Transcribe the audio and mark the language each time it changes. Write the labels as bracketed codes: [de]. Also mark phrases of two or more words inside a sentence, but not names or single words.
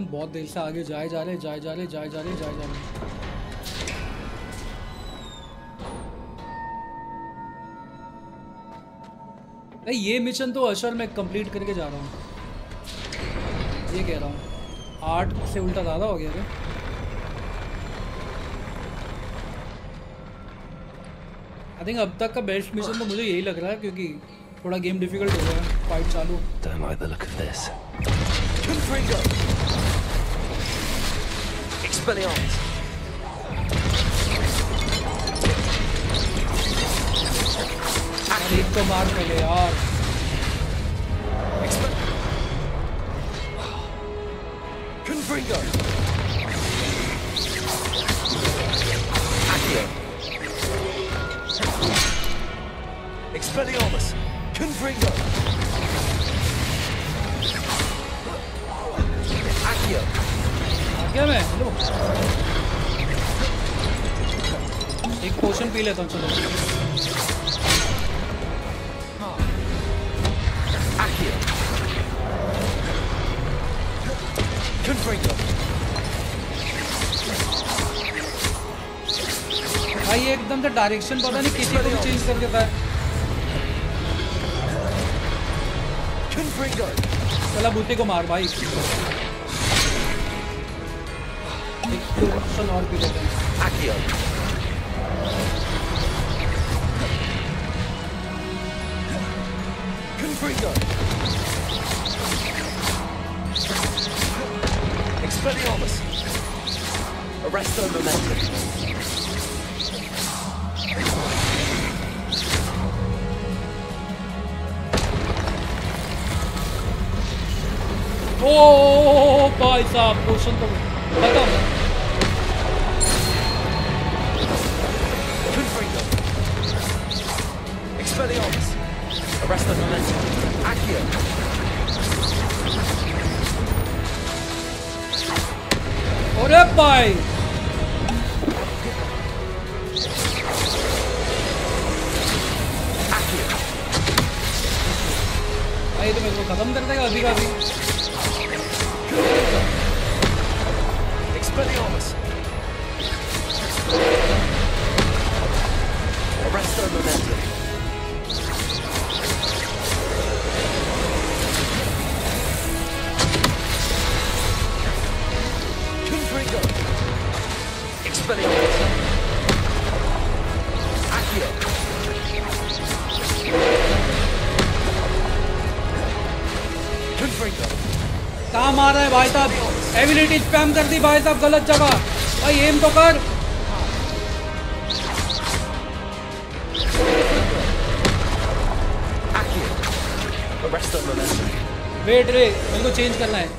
[hi] बहुत देर से आगे जाए जा रहे। ये मिशन तो अशर मैं कंप्लीट करके जा रहा हूँ। ये कह रहा हूँ 8 से उल्टा ज़्यादा हो गया। [en] I think [hi] अब तक का [en] best mission [hi] तो मुझे यही लग रहा है क्योंकि थोड़ा [en] game difficult [hi] हो गया है। फाइट चालू। [en] Don't like the look of this. [hi] Expelliarmus. एक तो मार पहले यार। Confringo. Expelliarmus. Confringo. AAGYA. क्या मैं हेलो एक पोशन पी लेता हूँ चलो। भाई ये एकदम से डायरेक्शन पता नहीं किसी को भी चेंज कर देता है। चला बूते को मार भाई। एक्सप्लोशन और भी देते हैं। Confringo. Expelliarmus. Arresto momentum. ओ भाई साहब पोषण तो खत्म। Confringo. Expelliarmus. Arresto momentum. AAGYA. अरे भाई भाई तो मेरे को खत्म कर देगा अभी का अभी। Expelliarmus. Arresto momentum. Confringo. Expelliarmus. AAGYA. Confringo. कहाँ मार रहा है भाई साहब? [en] ability spam [hi] कर दी भाई साहब गलत जगह। भाई एम तो कर। वेट रे मेरे को चेंज करना है।